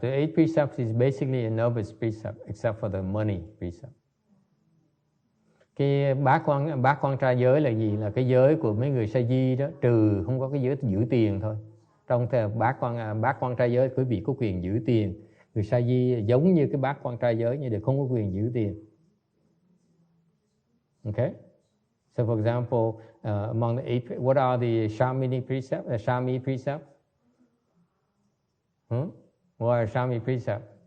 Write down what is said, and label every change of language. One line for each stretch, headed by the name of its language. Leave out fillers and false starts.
English: The 8 precepts is basically a novice precept, except for the money precept.
Vietnamese: Cái bát quan trai giới là gì? Là cái giới của mấy người sa di đó, trừ không có cái giới giữ tiền thôi. Trong bát quan trai giới, quý vị có quyền giữ tiền. Người sa di giống như cái bát quan trai giới, nhưng đều không có quyền giữ tiền.
English: Okay? So for example, among the 8, what are the Shamini precepts? Shami precepts? What are Shami precepts?